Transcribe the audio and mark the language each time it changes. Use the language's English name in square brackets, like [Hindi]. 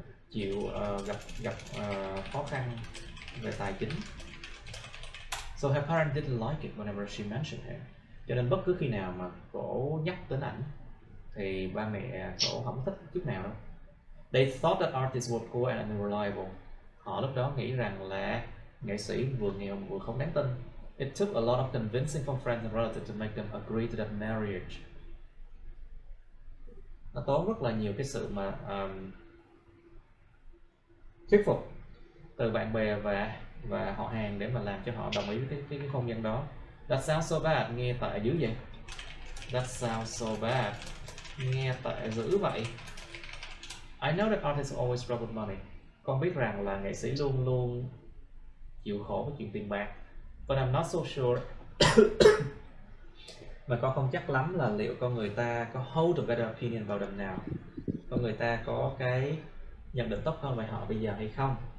[Vietnamese] Chịu gặp khó khăn về tài chính. [English] So her parents didn't like it whenever she mentioned him. [Vietnamese] Cho nên bất cứ khi nào mà cổ nhắc đến ảnh thì ba mẹ cổ không thích chút nào đâu. [English] They thought that artists were poor and unreliable. [Vietnamese] Họ lúc đó nghĩ rằng là nghệ sĩ vừa nghèo vừa không đáng tin. [English] It took a lot of convincing from friends and relatives to make them agree to that marriage. [Vietnamese] Nó tốn rất là nhiều cái sự mà thuyết phục từ bạn bè và họ hàng để mà làm cho họ đồng ý với cái hôn nhân đó. [English] That sounds so bad. [Vietnamese] Nghe tệ dữ vậy. [English] That sounds so bad. [Vietnamese] Nghe tệ dữ vậy. [English] I know that artists always struggle with money. [Vietnamese] Con biết rằng là nghệ sĩ luôn luôn chịu khổ với chuyện tiền bạc. [English] But I'm not so sure. [Vietnamese] Mà con không chắc lắm là liệu con người ta có [English] hold a better opinion about them now. [Vietnamese] Con người ta có cái nhận định tốt hơn về họ bây giờ hay không?